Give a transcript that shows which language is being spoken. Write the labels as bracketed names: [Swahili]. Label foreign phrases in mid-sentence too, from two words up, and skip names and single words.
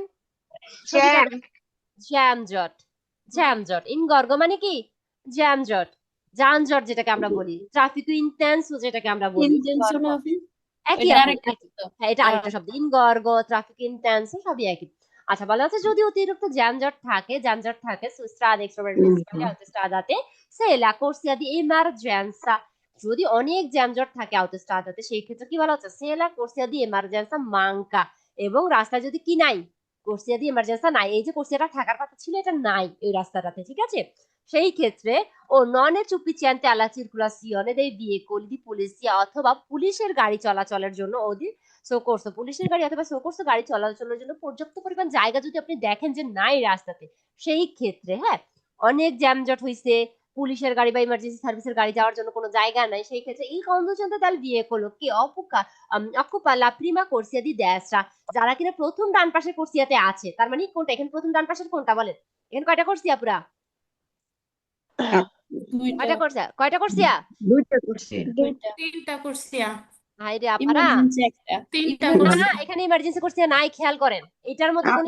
[Bangla] ছবিটা জ্যামজট, জ্যামজট। ইনগর্গ মানে কি? জ্যামজট, যানজট যেটাকে আমরা বলি, [English] traffic intense [Bangla] যেটাকে আমরা বলি। [English] intention office [Bangla] একই এটা আপু, আরেকটা একই। শব্দ। হ্যাঁ, এটা আরেকটা শব্দ। ইনগর্গ, [English] traffic intense [Bangla] সবই একই। আচ্ছা, বলা হচ্ছে যদি অতিরিক্ত যানজট থাকে [Italian] su strade extraprincipali autostradate, se la corsia di emergenza, [Bangla] যদি অনেক যানজট থাকে autostradate, সেই ক্ষেত্রে কি বলা হচ্ছে, [Italian] se la corsia di emergenza manca, [Bangla] এবং রাস্তায় যদি কি নাই, [Italian] corsia di emergenza [Bangla] নাই, এই যে কোর্সিয়াটা থাকার কথা ছিল এটা নাই এই রাস্তাটাতে, ঠিক আছে, সেই ক্ষেত্রে ও [Italian] non è sufficiente alla circolazione dei veicoli di polizia, [Bangla] অথবা পুলিশের গাড়ি চলাচলের জন্য ওদের সোকর্স, পুলিশের গাড়ি অথবা সোকর্স গাড়ি চলাচলের জন্য পর্যাপ্ত পরিমাণ জায়গা যদি আপনি দেখেন যে নাই রাস্তাতে, সেই ক্ষেত্রে, হ্যাঁ, অনেক জ্যামজট হইছে, পুলিশের গাড়ি বা ইমার্জেন্সি সার্ভিসের গাড়ি যাওয়ার জন্য কোনো জায়গা নাই, সেই ক্ষেত্রে [Italian] il conducente del veicolo che occupa la prima corsia di destra, [Bangla] যারা কিনা প্রথম ডান পাশের কোর্সিয়াতে আছে, তার মানে কোনটা এখানে প্রথম ডান পাশের কোনটা বলেন? এখানে কয়টা কোর্সিয়া পুরা? দুইটা কয়টা কোর্সিয়া? দুইটা করছি। দুইটা তিনটা কোর্সিয়া, হাই রে আপারা, ইমার্জেন্সি একটা তিনটা না, কোর্সিয়া। এখানে ইমার্জেন্সি কোর্সিয়া নাই, খেয়াল করেন, এটার মধ্যে কোনো